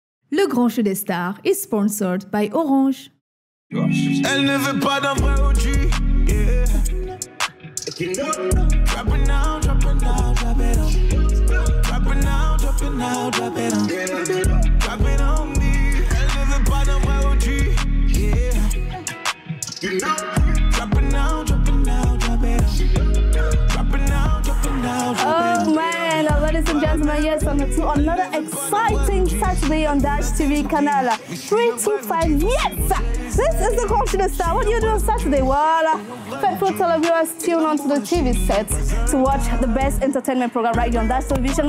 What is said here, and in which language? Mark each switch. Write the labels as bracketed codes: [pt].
[en] Le Grand Show des Stars is sponsored by Orange. [fr] Elle ne veut pas d'un vrai OG, yeah. [en] Drop it now, drop it now, drop it on. Drop it now, drop it now, drop it on. Drop it on me. [fr] Elle ne veut pas d'un vrai OG, yeah. [en] Drop it now, drop it now, drop it on. Drop it now, drop it now, drop it on. Oh man, ladies and gentlemen, yes, to another exciting Saturday on Dash TV Canal 325. Yes! This is the Grand Show des Stars. What do you do on Saturday? Well, faithful televiewers tune onto the TV set to watch the best entertainment program right here on Dash Television.